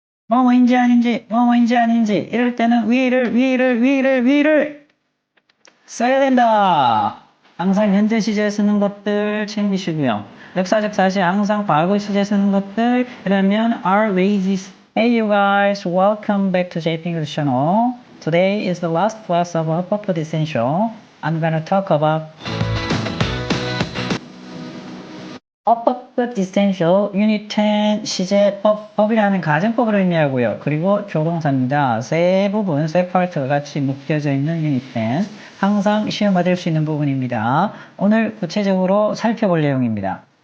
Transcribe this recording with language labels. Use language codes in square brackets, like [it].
[ko] 뭐뭐인지 아닌지, 뭐뭐인지 아닌지, 이럴 때는 위를 써야 된다. 항상 현재 시제에 쓰는 것들 챙기시고요. 역사적 사실 항상 과거 시제에 쓰는 것들. 그러면 [en] our wages. Hey you guys, welcome back to JP English channel. Today is the last class of our Purpose Essential. I'm gonna talk about Purpose Essential Unit 10 [ko] 시제법. 법이라는 가정법을 의미하고요. 그리고 조동사입니다. 세 부분, 세 파트가 같이 묶여져 있는 Unit 10. 항상 시험 받을 수 있는 부분입니다. 오늘 구체적으로 살펴볼 내용입니다.